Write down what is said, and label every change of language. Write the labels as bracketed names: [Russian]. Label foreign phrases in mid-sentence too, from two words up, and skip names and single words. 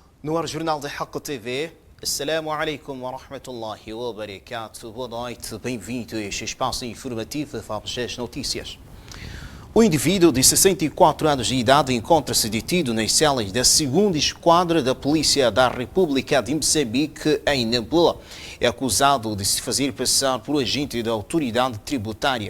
[Portuguese] No ar Jornal da Haqq TV. [Arabic] السلام عليكم ورحمة الله وبركاته. [Portuguese] Boa noite, bem-vindo a este espaço informativo de Fabs Notícias. O indivíduo de 64 anos de idade encontra-se detido nas celas da 2ª Esquadra da Polícia da República de Moçambique, em Nampula. É acusado de se fazer passar por agente da autoridade tributária.